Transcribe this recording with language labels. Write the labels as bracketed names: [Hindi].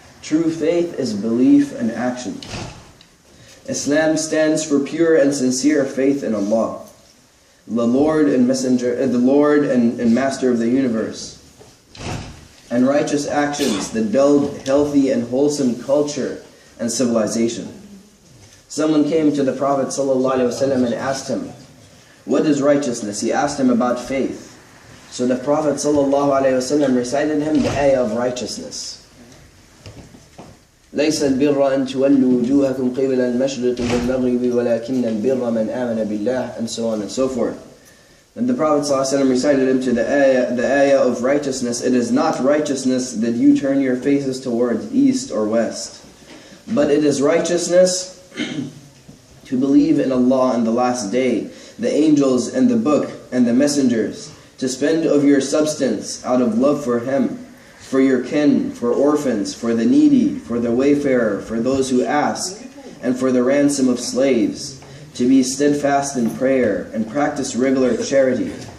[English] True faith is belief and action. Islam stands for pure and sincere faith in Allah, the Lord and Master of the universe, and righteous actions that build healthy and wholesome culture and civilization. Someone came to the Prophet ﷺ and asked him, what is righteousness? He asked him about faith. So the Prophet ﷺ recited him the ayah of righteousness. [Arabic] ليس البر أن تولوا وجوهكم قبل المشرق والمغرب ولكن البر من آمن بالله, [English] and so on and so forth. And the Prophet ﷺ recited him to the ayah of righteousness. It is not righteousness that you turn your faces towards east or west, but it is righteousness to believe in Allah and the last day, the angels and the book and the messengers, to spend of your substance out of love for Him, for your kin, for orphans, for the needy, for the wayfarer, for those who ask, and for the ransom of slaves, to be steadfast in prayer and practice regular charity,